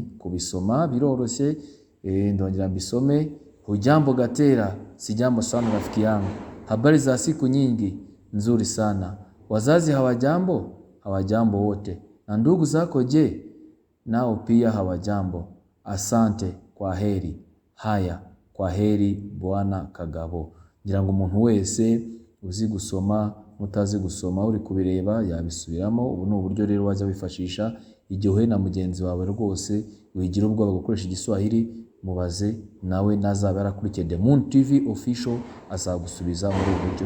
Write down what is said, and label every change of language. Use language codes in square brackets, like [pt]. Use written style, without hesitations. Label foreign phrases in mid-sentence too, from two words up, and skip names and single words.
[rw] Kubisoma biroroshye, ndongera mbisome. [sw] Hujambo Gatera, sijambo sana rafiki yangu. Habari za siku nyingi, nzuri sana. Wazazi hawajambo? Hawajambo wote. Na ndugu zako je? Nao pia hawajambo. Asante, kwa heri. Haya, kwa heri bwana Kagabo. [rw] Ngira ngo umuntu wese uzi gusoma mutazi gusoma uri kubireba yabisubiramo. Ubu ni uburyo rero wajya wifashisha igihe uhuye na mugenzi wawe rwose wigira ubwoba gukoresha igiswahili, mubaze nawe nazaba yarakurikiye The Moon TV official azagusubiza muri ubu buryo.